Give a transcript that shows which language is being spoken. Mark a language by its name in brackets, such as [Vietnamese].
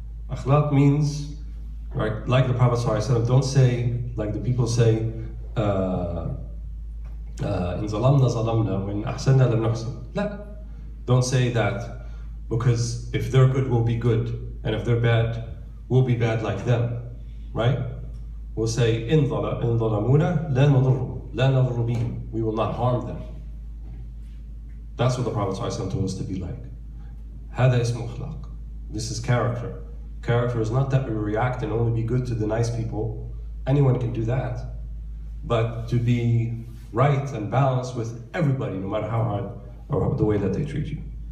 [English] Akhlaq means, right, like the Prophet ﷺ, don't say, like the people say, [Arabic] إن ظلمنا ظلمنا وإن أحسننا لم نحسن. لا. [English] Don't say that, because if they're good, we'll be good. And if they're bad, we'll be bad like them. Right? We'll say, [Arabic] إن ظلمونا لا نضر بهم. [English] We will not harm them. That's what the Prophet ﷺ told us to be like. [Arabic] هذا اسمه أخلاق. [English] This is character. Character is not that we react and only be good to the nice people. Anyone can do that. But to be right and balanced with everybody, no matter how hard or the way that they treat you.